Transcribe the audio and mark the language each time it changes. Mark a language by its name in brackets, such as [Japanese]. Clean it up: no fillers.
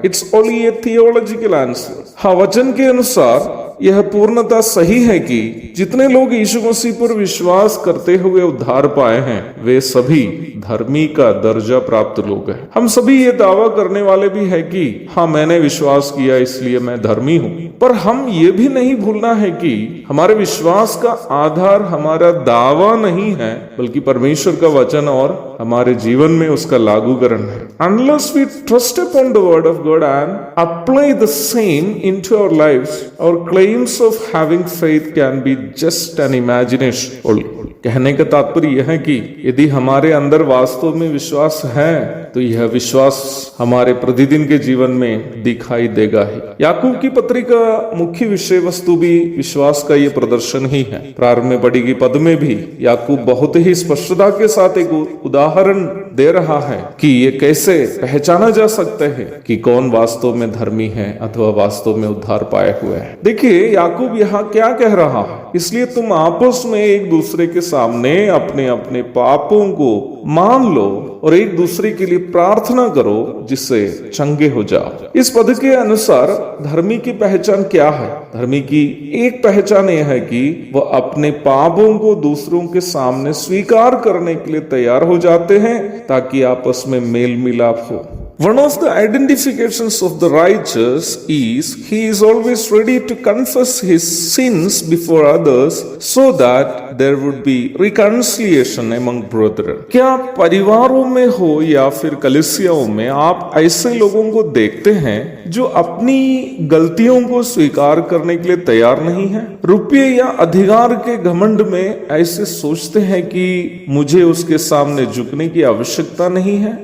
[English] It's only a theological answer. [Hindi] हाँ, वचन के अनुसार यह पूर्णता सही है कि जितने लोग यीशु मसीह पर विश्वास करते हुए उद्धार पाए हैं वे सभी धर्मी का दर्जा प्राप्त लोग हैं। हम सभी ये दावा करने वाले भी है कि हाँ, मैंने विश्वास किया इसलिए मैं धर्मी हूँ। पर हम ये भी नहीं भूलना है कि हमारे विश्वास का आधार हमारा दावा नहीं है बल्कि परमेश्वर का वचन और हमारे जीवन में उसका लागूकरण है। [English] Unless we trust upon the word of God and apply the same into our lives, our claims of having faith can be just an imagination only. [Hindi] कहने का तात्पर्य यह है कि यदि हमारे अंदर वास्तव में विश्वास है तो यह विश्वास हमारे प्रतिदिन के जीवन में दिखाई देगा ही। याकूब की पत्री का मुख्य विषय वस्तु भी विश्वास का ये प्रदर्शन ही है। प्रारंभ में पढ़ी गई पद में भी याकूब बहुत ही स्पष्टता के साथ एक उदाहरण दे रहा है कि ये कैसे पहचाना जा सकता है कि कौन वास्तव में धर्मी है अथवा वास्तव में उद्धार पाए हुए है। देखिए याकूब यहाँ क्या कह रहा है, इसलिए तुम आपस में एक दूसरे के सामने अपने अपने पापों को मान लो और एक दूसरे के लिए प्रार्थना करो जिससे चंगे हो जाओ। इस पद के अनुसार धर्मी की पहचान क्या है? धर्मी की एक पहचान यह है कि वह अपने पापों को दूसरों के सामने स्वीकार करने के लिए तैयार हो जाते हैं ताकि आपस में मेल मिलाप हो। [English] One of the identifications of the righteous is he is always ready to confess his sins before others so that there would be reconciliation among brethren. [Hindi] क्या परिवारों में हो या फिर कलीसियाओं में आप ऐसे लोगों को देखते हैं जो अपनी गलतियों को स्वीकार करने के लिए तैयार नहीं है? रुपये या अधिकार के घमंड में ऐसे सोचते हैं कि मुझे उसके सामने झुकने की आवश्यकता नहीं है।